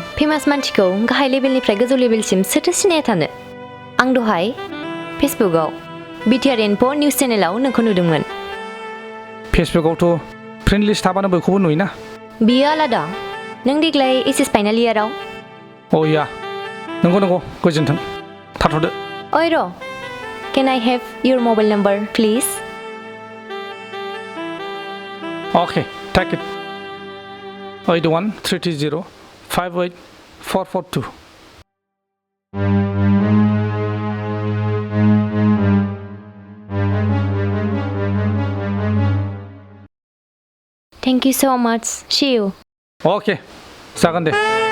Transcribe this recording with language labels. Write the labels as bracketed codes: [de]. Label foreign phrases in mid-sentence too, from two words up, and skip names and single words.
[brx] फेमास मानसिखौ गाहाय लेभेलनिफ्राय गोजौ लेभेलसिम सोरथो सिनाया थानो आं दहाय फेसबुकआव बिटिआर इनफ' निउस चेनेलाव नोंखौ नुदोंमोन फेसबुकआवथ' [en] friend list [brx] थाबानो बयखौबो नुयोना बियो आलादा नों देग्लाय एचएस फाइनाल इयाराव या नंगौ गोजोन्थों थाथ'दो ओइ र' [en] Can I have your mobile number, please? Okay, take it. 81-320-58442. Thank you so much. See you. [brx] Okay, जागोन दे